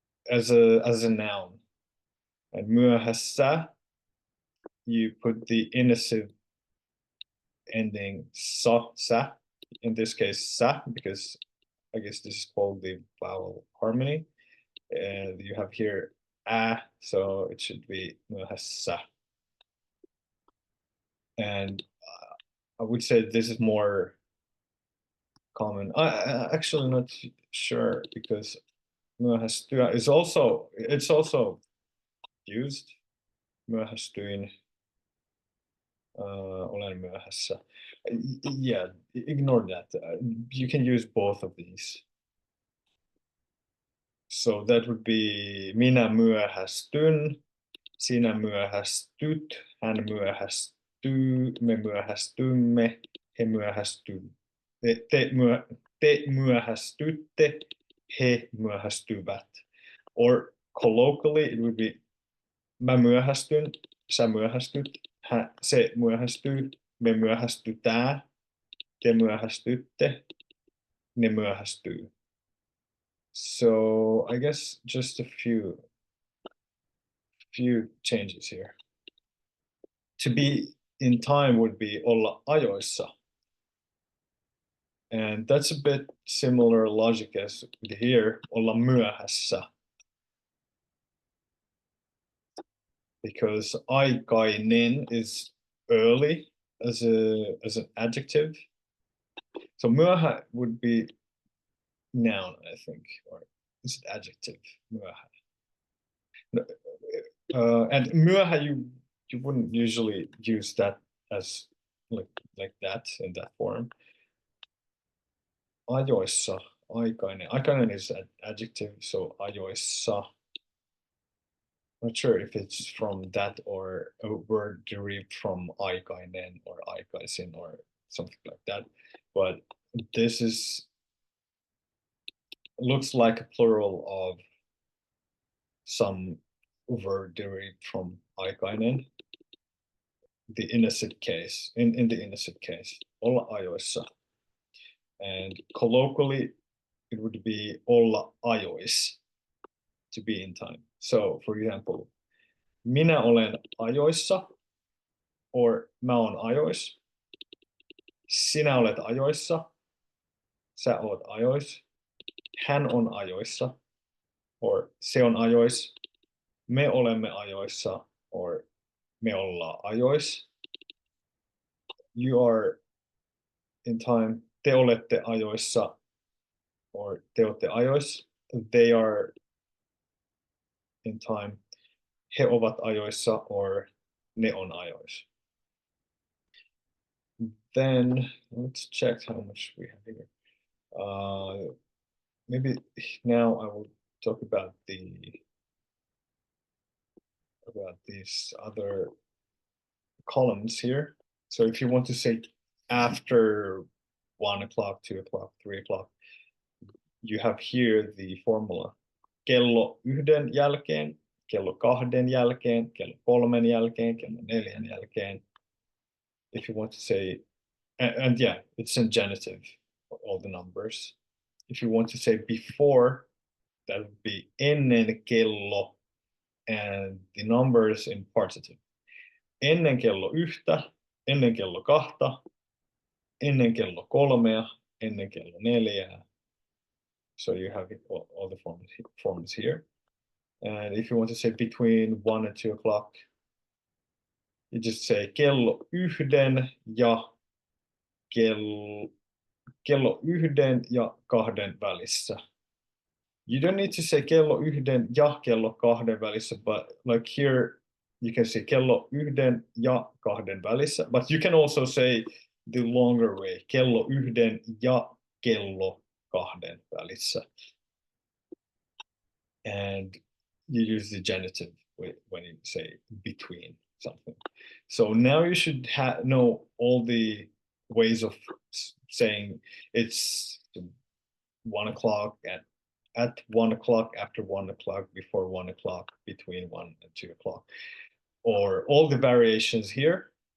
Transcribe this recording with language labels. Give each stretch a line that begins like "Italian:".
English: as a noun, and myöhässä you put the inessive ending sa, in this case sa, because I guess this is called the vowel harmony, and you have here a, so it should be myöhässä. And I would say this is more common. I actually not sure, because myöhästyä is also, it's also used.
Finnish: Myöhästyin, olen myöhässä.
English: Yeah, ignore that. You can use both of these. So that would be
Finnish: minä myöhästyn, sinä myöhästyt, hän myöhästyy, me myöhästymme, he myöhästyy, te myöhästytte, he myöhästyvät.
English: Or colloquially it would be
Finnish: mä myöhästyn, sä myöhästyt, se myöhästyy, me myöhästytään, te myöhästytte, ne myöhästyy.
English: So I guess just a few changes here. To be in time would be
Finnish: olla ajoissa.
English: And that's a bit similar logic as here,
Finnish: olla myöhässä.
English: because aikainen is early as an adjective. So myöhä would be noun, I think, or is it adjective? Myöhä. No, and myöhä you wouldn't usually use that as like that in that form. Ajoissa, aikainen. Aikainen is an adjective, so ajoissa. Not sure if it's from that or a word derived from aikainen or aikaisin or something like that. But this looks like a plural of some word derived from aikainen. The innocent case, in the innocent case,
Finnish: olla ajoissa.
English: And colloquially, it would be
Finnish: olla ajois,
English: to be in time. So, for example,
Finnish: minä olen ajoissa, or mä oon ajois. Sinä olet ajoissa, sä oot ajois. Hän on ajoissa, or se on ajois. Me olemme ajoissa, or me ollaan ajois.
English: You are in time.
Finnish: Te olette ajoissa, or te olette ajois.
English: They are in time.
Finnish: He ovat ajoissa, or ne on ajois.
English: Then let's check how much we have here. Maybe now I will talk about these other columns here. So if you want to say after 1 o'clock, 2 o'clock, 3 o'clock, you have here the formula.
Finnish: Kello 1 jälkeen, kello 2 jälkeen, kello 3 jälkeen, kello 4 jälkeen.
English: If you want to say, and yeah, it's in genitive, all the numbers. If you want to say before, that would be
Finnish: ennen kello,
English: and the numbers in partitive.
Finnish: Ennen kello 1, ennen kello 2, ennen kello 3, ennen kello 4.
English: So you have all the forms here. And if you want to say between 1 and 2 o'clock, you just say
Finnish: kello 1 ja kello 1 ja 2 välissä.
English: You don't need to say
Finnish: kello 1 ja kello 2 välissä,
English: but like here you can say
Finnish: kello 1 ja 2 välissä,
English: but you can also say the longer way,
Finnish: kello 1 ja kello 2 välissä.
English: And you use the genitive when you say between something. So now you should know all the ways of saying it's 1 o'clock, at 1 o'clock, after 1 o'clock, before 1 o'clock, between 1 and 2 o'clock, or all the variations here.